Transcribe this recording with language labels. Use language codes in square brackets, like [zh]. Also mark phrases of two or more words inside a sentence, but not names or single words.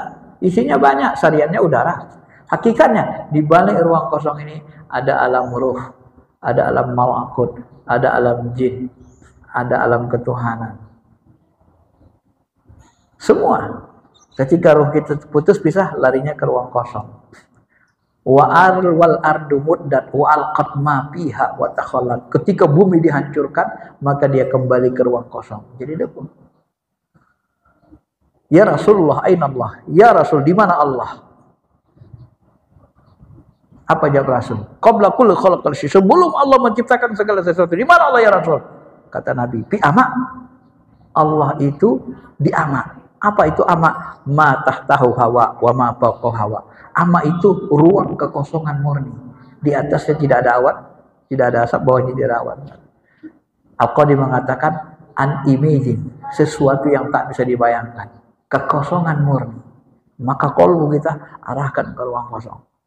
[id] Isinya banyak, sariannya udara. Hakikatnya di balik ruang kosong ini ada alam ruh, ada alam malakut, ada alam jin, ada alam ketuhanan. Semua. Ketika ruh kita putus pisah, larinya ke ruang kosong. [ar] والأرض مدت وألقت ما فيها وتخلت. [id] Ketika bumi dihancurkan, maka dia kembali ke ruang kosong. Jadi debu. [ar] يا رسول الله، أين الله? يا رسول, [id] di mana Allah? Apa jawab Rasul? [ar] قبل كل خلق الشيء'. [id] Sebelum Allah menciptakan segala sesuatu, di mana Allah [ar] يا رسول? [id] Kata Nabi, [ar] في عماء. [id] Allah itu di ama. Apa itu ama? [ar] ما تحته هواء وما فوقه هواء. [id] Ama itu ruang kekosongan murni. Di atasnya tidak ada awan, tidak ada asap, bawahnya tidak ada awan. Al-Qadi mengatakan unimagine, sesuatu yang tak bisa dibayangkan. Kekosongan murni. Maka qalbu kita arahkan ke ruang kosong.